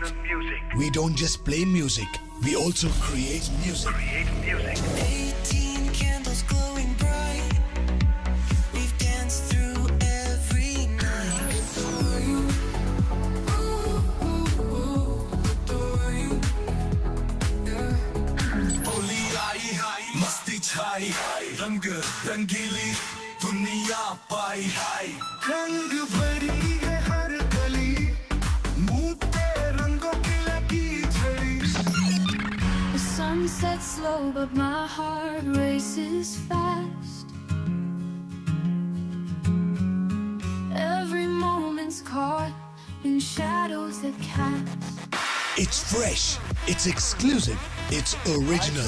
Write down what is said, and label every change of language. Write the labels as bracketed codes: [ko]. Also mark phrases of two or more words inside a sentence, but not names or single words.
[en] We don't just play music, we also create music. 18 candles glowing bright. We've danced through every night. Adore you. Adore you. [hi] होली आई मस्ती छाई रंग रंगीली दुनिया पाई रंग भरी है हर गली मुंह पे रंगों की लगी झड़ी [en] The sun sets low but my heart races fast every moment's caught in shadows that cast It's fresh, it's exclusive, it's original.